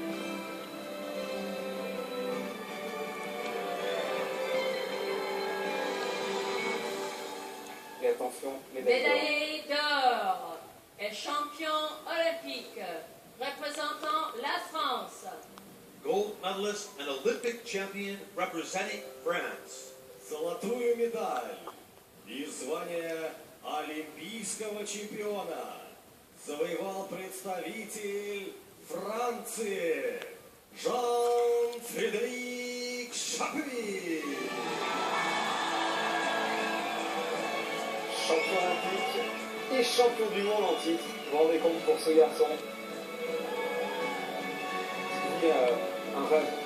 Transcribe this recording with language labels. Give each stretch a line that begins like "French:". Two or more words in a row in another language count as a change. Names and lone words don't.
French: Et attention, médaillé d'or et champion olympique, représentant la France.
English: Gold medalist and Olympic champion representing France.
Russian: Золотую медаль и звание олимпийского чемпиона завоевал представитель Франции Jean-Frédéric Chapuis.
French: Champion olympique et champion du monde en titre. Vous vous rendez compte pour ce garçon? C'est un rêve.